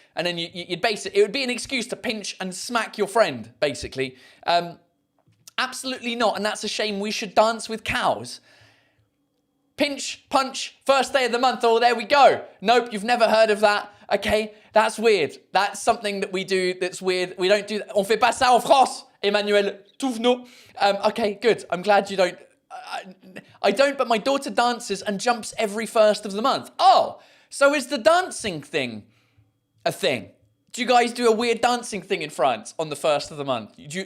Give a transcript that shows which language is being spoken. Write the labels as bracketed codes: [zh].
[en] And then you'd base it. It would be an excuse to pinch and smack your friend, basically. Absolutely not. And that's a shame. We should dance with cows. Pinch, punch, 1st day of the month. Oh, there we go. Nope, you've never heard of that. Okay, that's weird. That's something that we do that's weird. We don't do that. [fr] On fait pas ça en France, Emmanuel Touvenot. [en] Okay, good. I'm glad you don't. I don't, but my daughter dances and jumps every 1st of the month. Oh, so is the dancing thing a thing? Do you guys do a weird dancing thing in France on the 1st of the month?